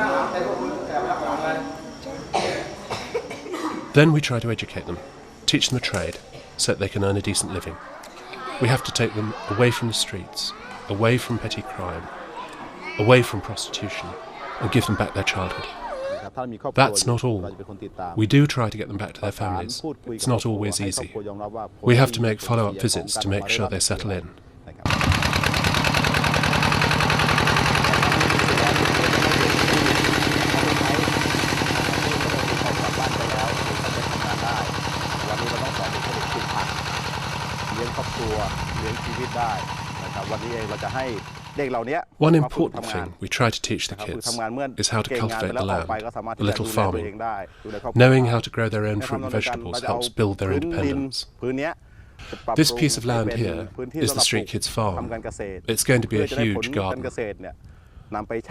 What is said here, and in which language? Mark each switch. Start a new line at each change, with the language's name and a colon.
Thai: นั่งหลังบ้านโตๆเนี่ยเจ๊นั่งหลังโตๆให้น้องนั่งหน้าบ้างเดินนั่งหลังให้น้องไปนั่งหน้าอย่าไปไม่ใช่คนที่นั่งหลังแต่พวกมึงแอบนั่งหลังเลย
English: Then we try to educate them, teach them a trade, so that they can earn a decent living. We have to take them away from the streets, away from petty crime, away from prostitution, and give them back their childhood.
Thai: ถ้ามีครอบครัว
English: That's not all.
Thai: เราจะเป็นคนติดตาม
English: We do try to get them back to their families. It's not always easy. We have to make follow-up visits to make sure they settle in.
Thai: เลี้ยงครอบครัวเลี้ยงชีวิตได้นะครับวันนี้เองเราจะให้เด็กเหล่านี้
English: One important thing we try to teach the kids is how to cultivate the land, a little farming. Knowing how to grow their own fruit and vegetables helps build their independence.
Thai: พื้นเนี้ย
English: This piece of land here is the Street Kids farm. It's going to be a huge garden.
Thai: เกษตรเนี่ยนำไปใช้